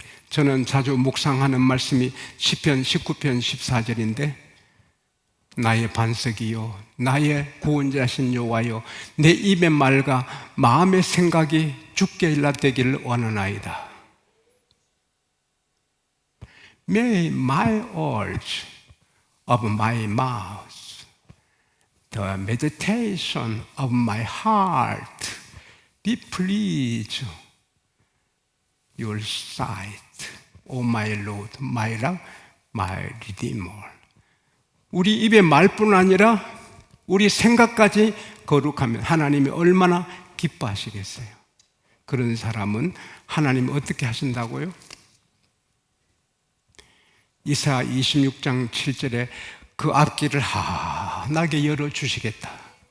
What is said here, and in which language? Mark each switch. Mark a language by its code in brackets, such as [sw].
[ko] 저는 자주 묵상하는 말씀이 시편 19편 14절인데 나의 반석이요 나의 구원자신 여호와여 내 입의 말과 마음의 생각이 주께 일납되기를 원하나이다. [en] May my words of my mouth, the meditation of my heart be pleased your sight, O my Lord, my love, my Redeemer. [ko] 우리 입의 말뿐 아니라 우리 생각까지 거룩하면 하나님이 얼마나 기뻐하시겠어요. 그런 사람은 하나님이 어떻게 하신다고요? 이사야 26장 7절에 그 앞길을 환하게 열어주시겠다.